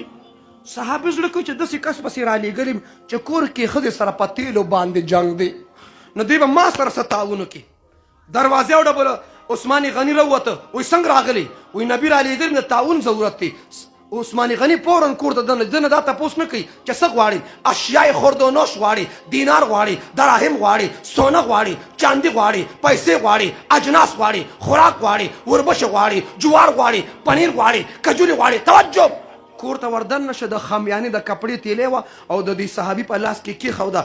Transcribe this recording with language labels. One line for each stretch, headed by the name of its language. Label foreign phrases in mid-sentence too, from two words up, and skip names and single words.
Pashto: صحابه زړه کوي چې داسې کس پسې رالېږلي چې کور کې ښځې سره په تیلو باندې جنګ دی. نو دوی به ما سره څه تعاون وکړي. دروازې وډبله. عثماني غني راووته. وایي څنګه راغلی؟ وایي نبي رالېږلي د تعاون ضرورت دی. عثماني غني فوراً کور ته دننه دا تپوس نه کوي چې څه غواړي.
Persian: اشیای خورد و نوش
Pashto: غواړي، دینار غواړي، دراهم غواړي، سونه غواړي، چاندي غواړي، پیسې غواړي، اجناس غواړي، خوراک غواړي، وربشه غواړي، جوار غواړي، پنیر غواړي، کجوري غواړي. توجه. کور ته وردن نشه. د خمیانې د کپړې تیلې وه او د دې صحابي په لاس کې کېښوده.